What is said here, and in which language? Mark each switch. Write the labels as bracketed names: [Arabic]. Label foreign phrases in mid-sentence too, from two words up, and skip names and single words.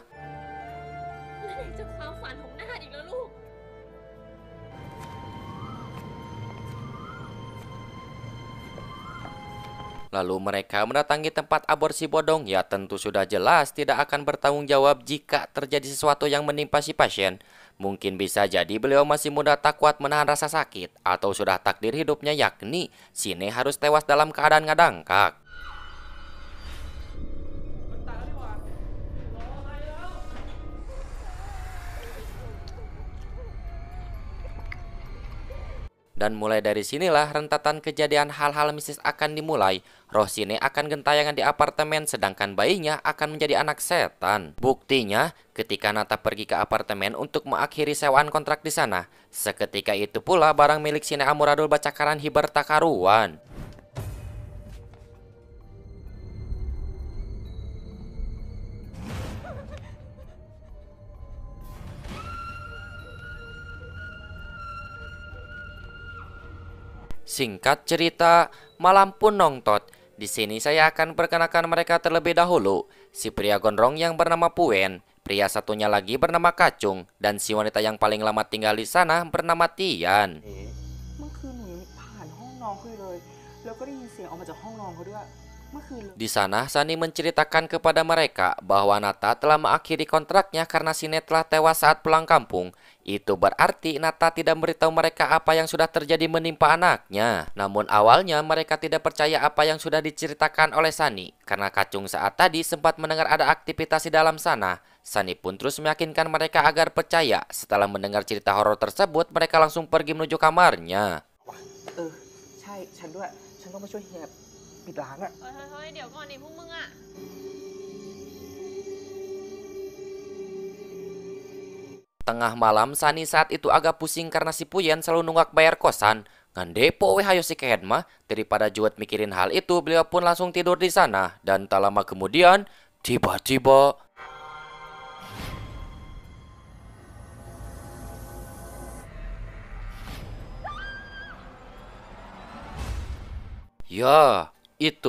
[Thai] นาดยังจะความฝันของนาดอีกแล้วลูก [Indonesian] Lalu mereka mendatangi tempat aborsi bodong. Ya tentu sudah jelas tidak akan bertanggung jawab jika terjadi sesuatu yang menimpa si pasien. Mungkin bisa jadi beliau masih muda tak kuat menahan rasa sakit, atau sudah takdir hidupnya yakni Sine harus tewas dalam keadaan ngadangkak. [Thai] มันตายแล้วดีกว่า รออะไรแล้ว น [Indonesian] Dan mulai dari sinilah rentatan kejadian hal-hal mistis akan dimulai. Roshine akan gentayangan di apartemen sedangkan bayinya akan menjadi anak setan. Buktinya, ketika Nata pergi ke apartemen untuk mengakhiri sewaan kontrak di sana, seketika itu pula barang milik Shine Amuradul [Sundanese] bacakaran hiber [Indonesian] tak karuan. Singkat cerita, malam pun nongtot. Di sini saya akan perkenalkan mereka terlebih dahulu. Si pria gondrong yang bernama Puen, pria satunya lagi bernama Kacung, dan si wanita yang paling lama tinggal di sana bernama Tian. [Thai] เมื่อคืนหนูยังผ่านห้องนอนเขาอยู่เลยแล้วก็ได้ยินเสียงออกมาจากห้องนอนเขาด้วยเมื่อคืนเลย [Indonesian] Di sana, Sunny menceritakan kepada mereka bahwa Nata telah mengakhiri kontraknya karena Shine telah tewas saat pulang kampung. Itu berarti Nata tidak memberitahu mereka apa yang sudah terjadi menimpa anaknya. Namun awalnya mereka tidak percaya apa yang sudah diceritakan oleh Sunny, karena Kacung saat tadi sempat mendengar ada aktivitas di dalam sana. Sunny pun terus meyakinkan mereka agar percaya. Setelah mendengar cerita horor tersebut, mereka langsung pergi menuju kamarnya. [Thai] ใช่ฉันด้วยฉันต้องมาช่วยเฮียปิดร้านอะ เฮ้ยเดี๋ยวก่อนดิพวกมึงอะ [Indonesian] Tengah malam, Sunny saat itu agak pusing karena si Puyen selalu nunggak bayar kosan. [Sundanese] Ngan depo weh hayo si Kehed mah. [Indonesian] Daripada juet mikirin hal itu, beliau pun langsung tidur di sana. Dan tak lama kemudian, tiba-tiba... Ya, itu.